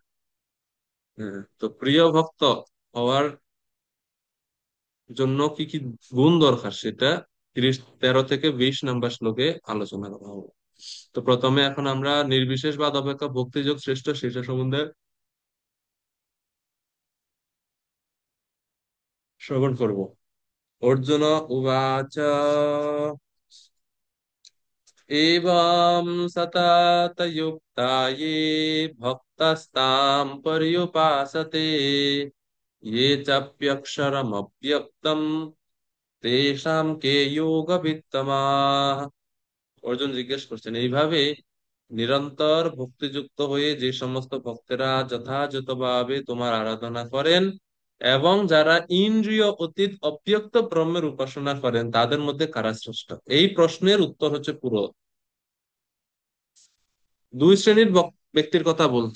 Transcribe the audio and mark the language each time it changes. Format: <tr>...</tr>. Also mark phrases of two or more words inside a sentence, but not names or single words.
<bn>হ্যাঁ, তো প্রিয় ভক্ত হওয়ার জন্য কি কি গুণ দরকার সেটা 13 থেকে 20 নম্বর শ্লোকে আলোচনা করা হবে। তো প্রথমে এখন আমরা নির্বিশেষ বাদ অপেক্ষা ভক্তিযোগ শ্রেষ্ঠ সেটা সম্বন্ধে শ্রবণ করব।</bn> <sa>অর্জুন উবাচ एवं सततयुक्ता ये भक्तस्तां पर्युपासते ये चाप्यक्षरमव्यक्तम् तेषां के योगवित्तमाः।</sa> <bn>অর্জুন জিজ্ঞেস করছেন, এইভাবে নিরন্তর ভক্তিযুক্ত হয়ে যে সমস্ত ভক্তেরা যথাযথভাবে তোমার আরাধনা করেন এবং যারা ইন্দ্রিয় অতীত অব্যক্ত ব্রহ্মের উপাসনা করেন তাদের মধ্যে কারা শ্রেষ্ঠ, এই প্রশ্নের উত্তর হচ্ছে পুরো দুই শ্রেণীর ব্যক্তির কথা বলছে।</bn>